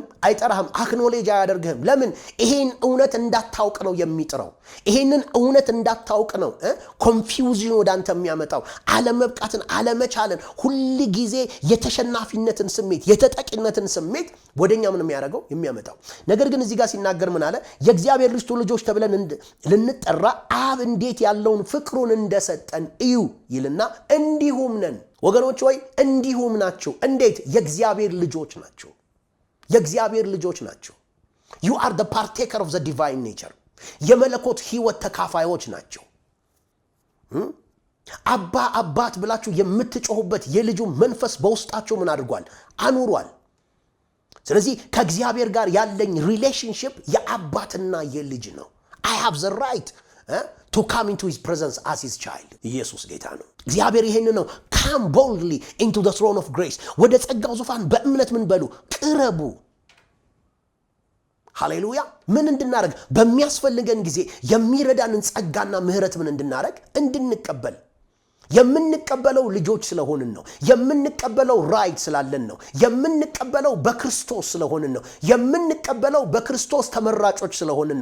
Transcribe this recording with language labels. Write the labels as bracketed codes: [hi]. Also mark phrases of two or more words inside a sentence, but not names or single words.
[am] አይጠራህም። አክኖሌጅ አያደርግህም። ለምን? ይሄን እውነት እንዳታውቅ ነው የሚጥረው። ይሄንን እውነት እንዳታውቅ ነው ኮንፊውዥን ወደ አንተ የሚያመጣው። አለመብቃትን፣ አለመቻልን፣ ሁሉ ጊዜ የተሸናፊነትን ስሜት፣ የተጠቂነትን ስሜት ወደኛ ምን የሚያደርገው የሚያመጣው። ነገር ግን እዚህ ጋር ሲናገር ምን አለ? የእግዚአብሔር ልጆች ተብለን ልንጠራ አብ እንዴት ያለውን ፍቅሩን እንደሰጠን እዩ ይልና እንዲሁም ነን። ወገኖች ሆይ እንዲሁም ናቸው። እንዴት? የእግዚአብሔር ልጆች ናቸው። የእግዚአብሔር ልጆች ናቸው። [en] you are the partaker of the divine nature። [am] የመለኮት ህይወት ተካፋዮች ናቸው። አባት ብላችሁ የምትጮሁበት የልጁ መንፈስ በውስጣቸው ምን አድርጓል? አኑሯል። ስለዚህ ከእግዚአብሔር ጋር ያለኝ ሪሌሽንሺፕ የአባትና የልጅ ነው። [en] I have the right to come into his presence as his child። [am] ኢየሱስ ጌታ ነው። እግዚአብሔር ይሄን ነው [en] come boldly into the throne of grace። [am] ወደ ጸጋው ዙፋን በእምነት ምን በሉ? ቅረቡ። ሃሌሉያ። ምን እንድናረግ? በሚያስፈልገን ጊዜ የሚረዳንን ጸጋና ምህረት ምን እንድናረግ? እንድንቀበል። የምንቀበለው ልጆች ስለሆንን ነው። የምንቀበለው ራይት ስላለን ነው። የምንቀበለው በክርስቶስ ስለሆንን ነው። የምንቀበለው በክርስቶስ ተመራጮች ስለሆንን